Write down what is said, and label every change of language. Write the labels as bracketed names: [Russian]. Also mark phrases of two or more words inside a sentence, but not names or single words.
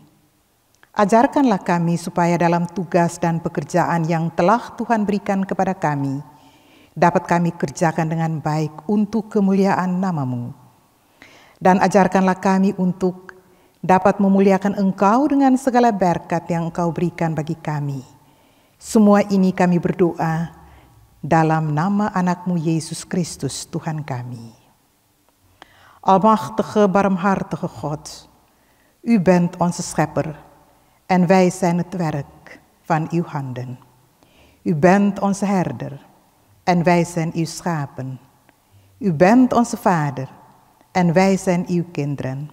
[Indonesian] Ajarkanlah kami supaya dalam tugas dan pekerjaan yang telah Tuhan berikan kepada kami, dapat kami kerjakan dengan baik untuk kemuliaan nama-Mu. Dan ajarkanlah kami untuk dapat memuliakan Engkau dengan segala berkat yang Engkau berikan bagi kami, Semua ini kami berdoa dalam nama anak-Mu Yesus Christus, Tuhan kami. [Dutch] Almachtige, barmhartige God, U bent onze schepper en wij zijn het werk van uw handen. U bent onze herder en wij zijn uw schapen. U bent onze vader en wij zijn uw kinderen.